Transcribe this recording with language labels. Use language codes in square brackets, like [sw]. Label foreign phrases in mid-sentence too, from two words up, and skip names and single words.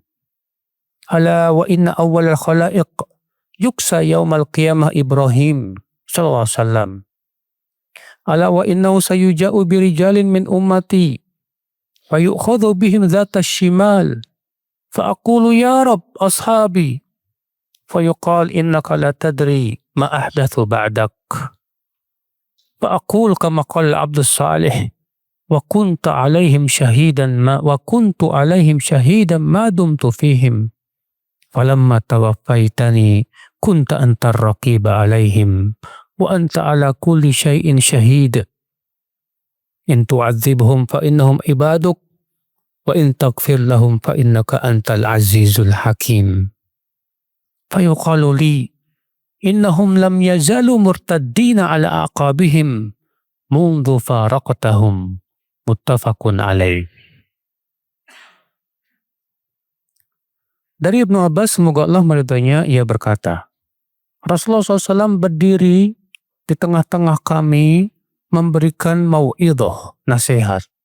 [ar] ألا وإن أول الخلائق يكسى يوم القيامة إبراهيم صلى الله عليه وسلم ألا وإنه سيجاء برجال من أمتي فيؤخذ بهم ذات الشمال فأقول يا رب أصحابي فيقال إنك لا تدري ما أحدثوا بعدك فأقول كما قال العبد الصالح وكنت عليهم شهيدا ما دمت فيهم فلما توفيتني كنت أنت الرقيب عليهم وأنت على كل شيء شهيد إن تعذبهم فإنهم عبادك وإن تغفر لهم فإنك أنت العزيز الحكيم. فيقال لي إنهم لم يزالوا مرتدين على أعقابهم منذ فارقتهم. متفق عليه. [id] Dari Ibnu Abbas, semoga Allah meridhoinya, ia berkata, Rasulullah SAW berdiri di tengah-tengah kami memberikan mau'idhah, nasihat.